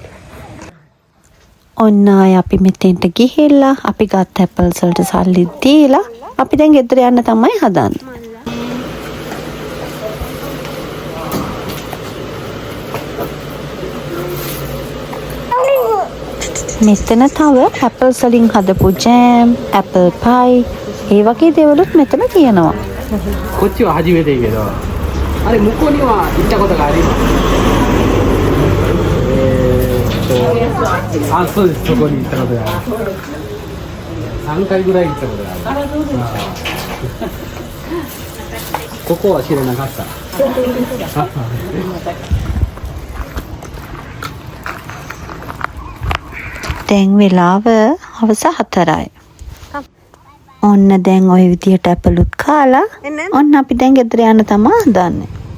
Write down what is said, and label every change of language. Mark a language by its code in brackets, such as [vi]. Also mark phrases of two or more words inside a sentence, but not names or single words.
[si] ඔන්න ආය අපි මෙතෙන්ට ගිහිල්ලා අපි ගත් ඇපල්ස් වලට සල්ලි දීලා අපි දැන් ගෙදර යන්න තමයි හදන්නේ. මෙතන තව ඇපල්ස් වලින් හදපු ජෑම්, [en] apple pie, [si] ඒ වගේ දේවලුත් මෙතන තියෙනවා. [ja] こっちは初めてやけど、あれ向こうには行ったことがあります。あ、そうです。そこに行ったことがある。3回ぐらい行ったことがある。ここは知らなかった。 [si] දැන් වෙලාව හවස 4යි. ඔන්න දැන් ওই විදියට ඇපලුත් කාලා ඔන්න අපි දැන් ගෙදර යන්න තමයි හදන්නේ.